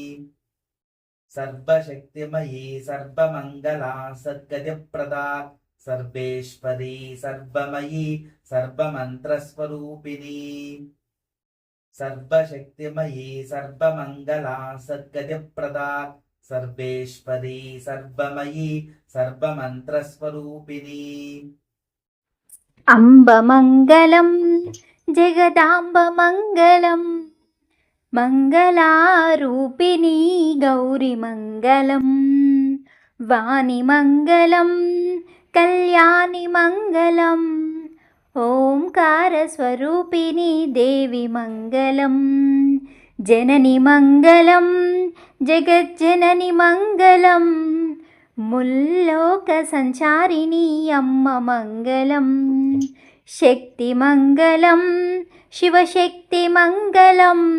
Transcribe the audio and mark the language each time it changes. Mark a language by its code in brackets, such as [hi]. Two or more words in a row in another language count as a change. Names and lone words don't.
[sa] सर्वशक्तिमयी सर्वमङ्गला सद्गतिप्रदा सर्वेश्वरी सर्वमयी सर्वमन्त्रस्वरूपिणी सर्वशक्तिमयी सर्वमङ्गला सद्गतिप्रदा सर्वेश्वरी सर्वमयी सर्वमन्त्रस्वरूपिणी [te] అంబమంగళం జగదాంబమంగళం మంగళారూపిణీ గౌరిమంగళం వాణిమంగళం కళ్యాణిమంగళం ఓంకారస్వరూపిణీ దేవి మంగళం జనని మంగళం జగజ్జనని మంగళం ముల్లోక సంచారిణీ అమ్మ మంగళం శక్తి మంగళం శివశక్తి మంగళం